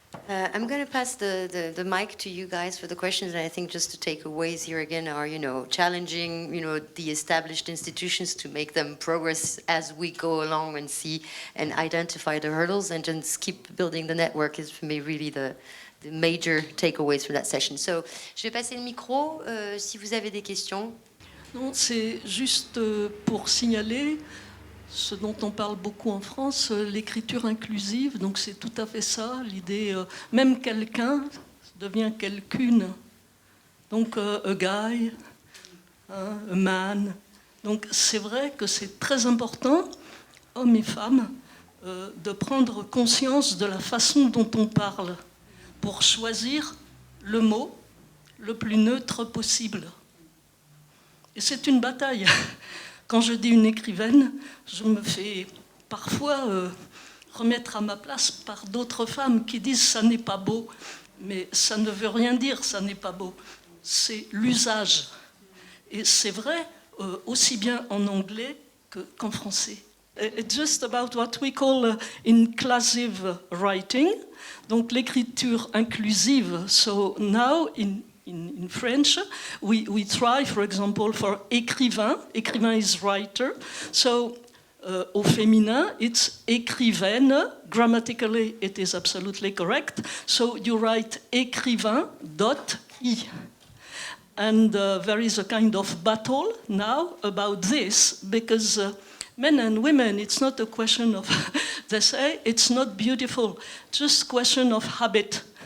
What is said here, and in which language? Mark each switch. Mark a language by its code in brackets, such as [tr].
[en] I'm going to pass the mic to you guys for the questions, and I think just to takeaways here again are, challenging, the established institutions to make them progress as we go along and see and identify the hurdles, and just keep building the network is for me really the major takeaways from that session. [fr] So, je vais passer le micro si vous avez des questions. Non, c'est juste pour signaler ce dont on parle beaucoup en France, l'écriture inclusive. Donc c'est tout à fait ça, l'idée, même quelqu'un devient quelqu'une. [en] Donc a guy, a man. [fr] Donc c'est vrai que c'est très important, hommes et femmes, de prendre conscience de la façon dont on parle pour choisir le mot le plus neutre possible. Et c'est une bataille. Quand je dis une écrivaine, je me fais parfois remettre à ma place par d'autres femmes qui disent « ça n'est pas beau ». Mais ça ne veut rien dire, ça n'est pas beau. C'est l'usage. Et c'est vrai aussi bien en anglais qu'en français. [en] It's just about what we call inclusive writing, [fr] donc l'écriture inclusive. [en] So now in French, we try, for example, for écrivain. Écrivain is writer. So [fr] au féminin, [en] it's écrivaine. Grammatically, it is absolutely correct. So you write écrivain.i. And there is a kind of battle now about this, because men and women, it's not a question of, they say, it's not beautiful, just question of habit.